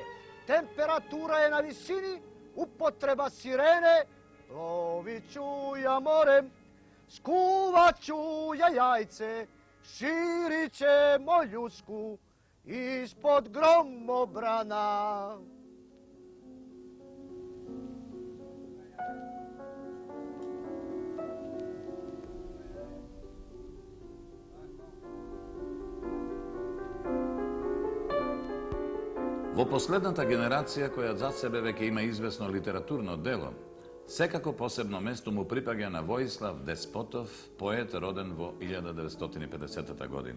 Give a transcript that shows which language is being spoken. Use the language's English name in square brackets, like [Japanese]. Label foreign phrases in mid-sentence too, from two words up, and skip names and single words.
[Serbian] Temperatura je na visini, upotreba sirene. Plovit ću ja morem, skuvat ću ja jajce. Širit ćemo ljusku ispod gromobrana. [Macedonian] Во последната генерација, која зад себе веќе има известно литературно дело, секако посебно место му припаѓа на Воислав Деспотов, поет роден во 1950 година.